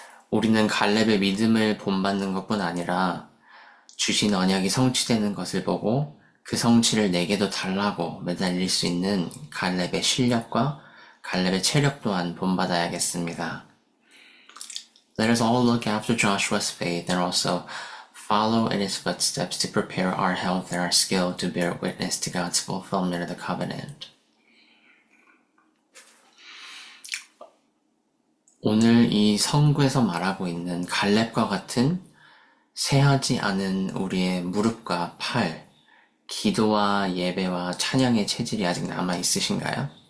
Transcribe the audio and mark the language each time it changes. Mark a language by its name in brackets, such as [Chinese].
[Korean] 우리는 갈렙의 믿음을 본받는 것뿐 아니라 주신 언약이 성취되는 것을 보고 그 성취를 내게도 달라고 매달릴 수 있는 갈렙의 실력과 갈렙의 체력 또한 본받아야겠습니다. [English] Let us all look after Joshua's faith and also follow in his footsteps to prepare our health and our skill to bear witness to God's fulfillment of the covenant. [Korean] 오늘 이 성구에서 말하고 있는 갈렙과 같은 세하지 않은 우리의 무릎과 팔, 기도와 예배와 찬양의 체질이 아직 남아 있으신가요?